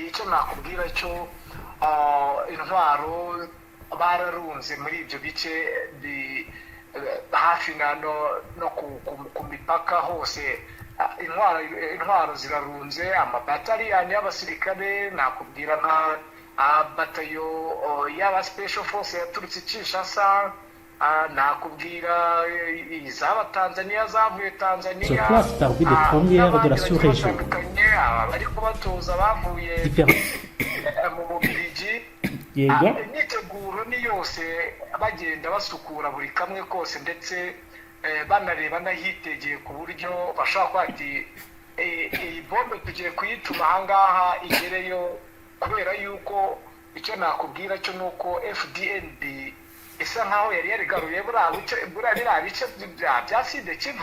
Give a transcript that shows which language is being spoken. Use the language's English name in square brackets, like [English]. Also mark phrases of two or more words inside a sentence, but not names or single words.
[Kinyarwanda] Icyo nakubwira cyo intwaro bararunze muri ibyo bice hafi no ku mipaka hose. Intwaro zirarunze, amabataliyani y'abasirikare nakubwira nka batayo y'aba [English] special force [Kinyarwanda] yaturutse Kinshasa, nakubwira izaba Tanzania zavuye Tanzania. [French] Se place parmi les premières de la sous-région. [Kinyarwanda] Ariko batoza bavuye mu Bubiligi. Imyiteguro ni yose bagenda basukura buri kamwe kose, ndetse banareba n'ahitegeye ku buryo bashaka kwati iyi bombe tugiye kuyituma ahangaha igereyo, kubera yuko icyo nakubwira cyo nuko Fdnb isa nkaho yari yarigaruye buriya bice bya Side Kivu.